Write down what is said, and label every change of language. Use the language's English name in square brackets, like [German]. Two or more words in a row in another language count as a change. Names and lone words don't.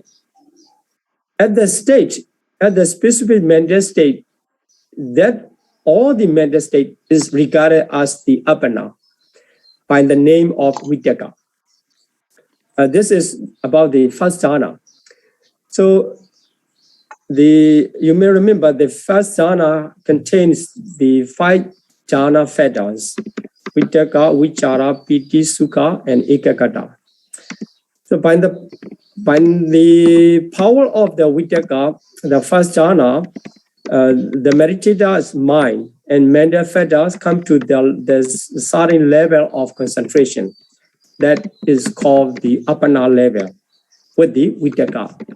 [English] At the specific mental state, that all the mental state is regarded as the apana by the name of vitaka. This is about the first jhana. So you may remember the first jhana contains the 5 jhana fetters: [Pali] vitaka, vichara, piti, sukha, [English] and ekagata. So by the power of the vitaka, the first jhana, the meditator's mind and mental fetters come to the certain level of concentration. that is called the Appana level with the Vitaka.